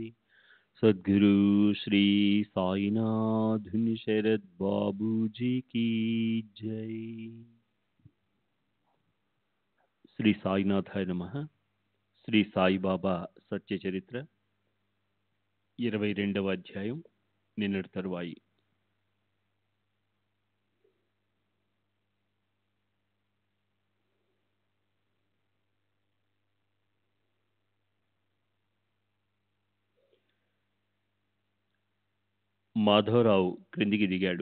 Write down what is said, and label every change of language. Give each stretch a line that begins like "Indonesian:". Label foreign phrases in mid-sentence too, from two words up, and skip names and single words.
Hindi: सद्गुरु श्री साईनाथ शरद बाबू जी की जय।
Telugu: శ్రీ సాయినాథాయ నమః. శ్రీ సాయిబాబా సత్య చరిత్ర 22వ అధ్యాయం నిన్నటి తరువాయి. మాధవరావు క్రిందికి దిగాడు.